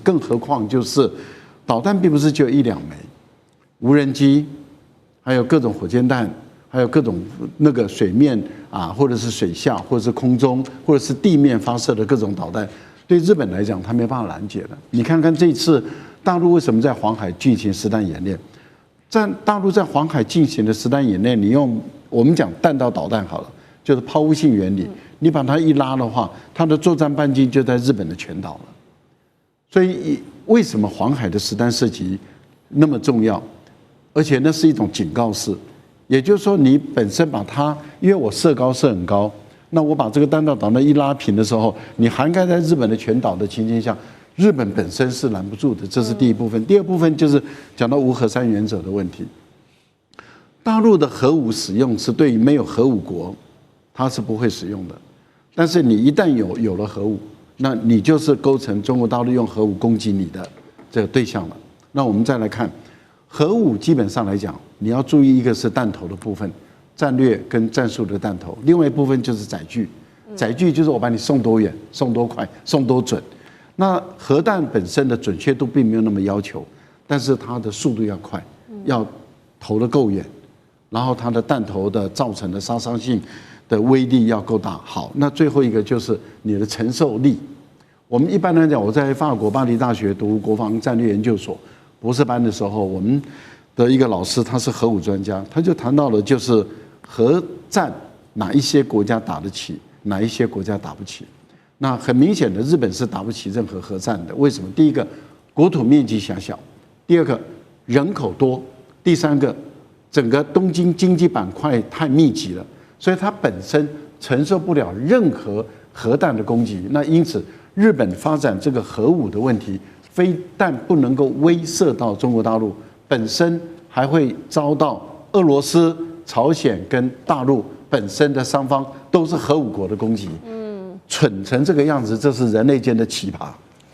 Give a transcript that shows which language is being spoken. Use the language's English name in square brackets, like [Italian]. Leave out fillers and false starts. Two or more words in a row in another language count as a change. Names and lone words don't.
[Chinese] 更何況就是導彈並不是只有1、2枚，無人機，還有各種火箭彈，還有各種那個水面或者是水下，或者是空中，或者是地面發射的各種導彈。對日本來講，它沒辦法攔截的。你看看這次大陸為什麼在黃海進行實彈演練？在大陸在黃海進行的實彈演練，你用我們講彈道導彈好了，就是拋物性原理，你把它一拉的話，它的作戰半徑就在日本的全島了。所以為什麼黃海的實彈射擊那麼重要？而且那是一種警告式，也就是說你本身把它，因為我射高射很高。那我把這個彈道導彈一拉平的時候，你涵蓋在日本的全島的情形下，日本本身是攔不住的，這是第一部分。第二部分就是講到無核三原則的問題。大陸的核武使用是對於沒有核武國，它是不會使用的。但是你一旦有了核武，那你就是構成中國大陸用核武攻擊你的這個對象了。那我們再來看核武，基本上來講，你要注意一個是彈頭的部分。戰略跟戰術的彈頭，另外一部分就是載具，載具就是我把你送多遠、送多快、送多準。那核彈本身的準確度並沒有那麼要求，但是它的速度要快，要投得夠遠，然後它的彈頭的造成的殺傷性的威力要夠大。好，那最後一個就是你的承受力。我們一般來講，我在法國巴黎大學讀國防戰略研究所博士班的時候，我們的一個老師他是核武專家，他就談到了就是核戰哪一些國家打得起，哪一些國家打不起。那很明顯的，日本是打不起任何核戰的。為什麼？第一個，國土面積狹小；第二個，人口多；第三個，整個東京經濟板塊太密集了，所以它本身承受不了任何核彈的攻擊。那因此，日本發展這個核武的問題，非但不能夠威懾到中國大陸，本身還會遭到俄羅斯、朝鮮跟大陸本身的雙方都是核武國的攻擊。蠢成這個樣子，這是人類間的奇葩。